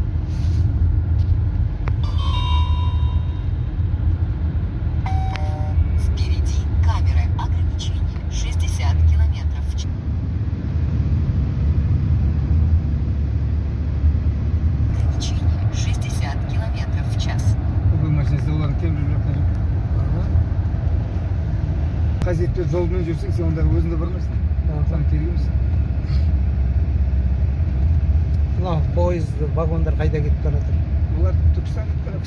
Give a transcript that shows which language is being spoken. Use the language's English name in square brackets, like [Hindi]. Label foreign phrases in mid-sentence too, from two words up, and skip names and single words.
[Russian] Впереди камеры ограничения 60 километров в час. Ограничение 60 километров в час. [Kazakh] Бұл машинасы олардың темір жақтан жүр. Қажетті жолмен жүрсең, сен онда өзіңді бармайсың. Саған керек емес. Мына поезд, вагондар қайда кетіп бара жатыр? Олар Түркістан кетіп барады.